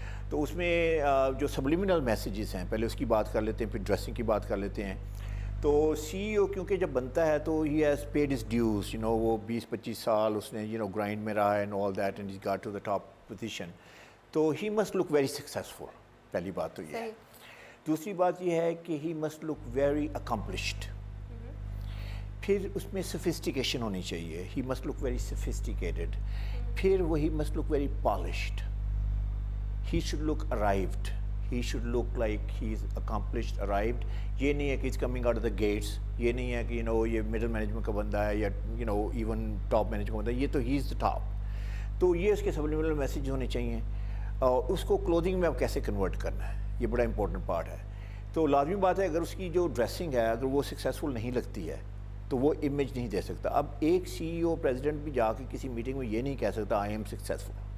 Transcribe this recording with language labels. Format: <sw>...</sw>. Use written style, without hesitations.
<ur>تو اس میں جو سبلیمنل میسیجز ہیں، پہلے اس کی بات کر لیتے ہیں، پھر ڈریسنگ کی بات کر لیتے ہیں۔ تو سی ای او کیونکہ جب بنتا ہے تو</ur> <en>he has paid his dues,</en> <ur>وہ 20-25 سال اس نے گرائنڈ میں رہا ہے</ur> <en>and all that, and has got to the top position,</en> <ur>تو</ur> <en>He must look very successful.</en> <ur>پہلی بات تو یہ ہے۔ دوسری بات یہ ہے کہ</ur> <en>He must look very accomplished.</en> <ur>پھر اس میں سفسٹیکیشن ہونی چاہیے،</ur> <en>He must look very sophisticated. پھر وہی must look very polished. He should look arrived. He should look like he's accomplished, arrived.</en> <ur>یہ نہیں ہے کہ</ur> <en>he's coming out of the gates.</en> <ur>یہ نہیں ہے کہ یہ middle management کا بندہ ہے یا even top management کا بندہ ہے، یہ تو</ur> <en>he is the top.</en> <ur>تو یہ اس کے subliminal message ہونے چاہیے، اور اس کو کلودنگ میں اب کیسے کنورٹ کرنا ہے، یہ بڑا امپورٹنٹ پارٹ ہے۔ تو لازمی بات ہے، اگر اس کی جو ڈریسنگ ہے اگر وہ سکسیزفل نہیں لگتی ہے تو وہ امیج نہیں دے سکتا۔ اب ایک سی ای او پریزیڈنٹ بھی جا کے کسی میٹنگ میں یہ نہیں کہہ سکتا</ur> <en>I am successful,</en>